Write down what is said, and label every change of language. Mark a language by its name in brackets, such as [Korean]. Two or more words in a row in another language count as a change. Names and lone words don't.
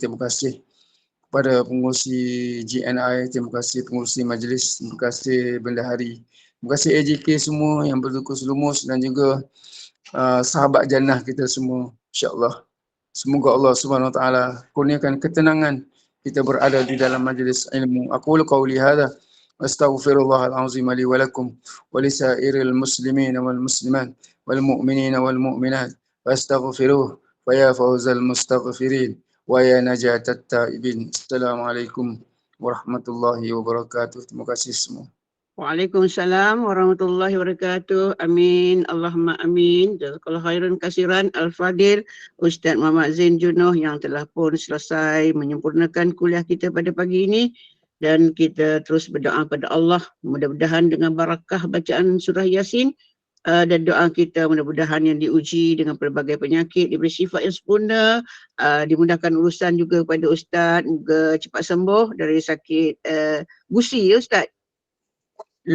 [Malay] Terima kasih kepada pengurusi GNI, terima kasih pengurusi majlis, terima kasih bendahari, terima kasih AJK semua yang bertukus lumus, dan juga sahabat jannah kita semua, [Arabic] إن شاء الله. [Malay] Semoga Allah [Arabic] سبحانه وتعالى [Malay] kurniakan ketenangan kita berada di dalam majlis ilmu. [Arabic] أقول قولي هذا أستغفر الله العظيم لي ولكم ولسائر المسلمين والمسلمات والمؤمنين والمؤمنات فاستغفروه ويا فوز المستغفرين ويا نجاة التائبين. السلام عليكم ورحمة الله وبركاته. [Malay] Terima kasih semua. [Arabic] وعليكم السلام ورحمة الله وبركاته. آمين. اللهم آمين. جزاك الله خيرا كثيرا [Malay] Al-Fadil Ustaz Muhammad Zain Junoh yang telah pun selesai menyempurnakan kuliah kita pada pagi ini, dan kita terus berdoa pada Allah mudah-mudahan dengan barakah bacaan surah Yasin dan doa kita mudah-mudahan yang diuji dengan pelbagai penyakit diberi sifat yang sempurna, dimudahkan urusan juga kepada Ustaz, moga cepat sembuh dari sakit gusi ya Ustaz.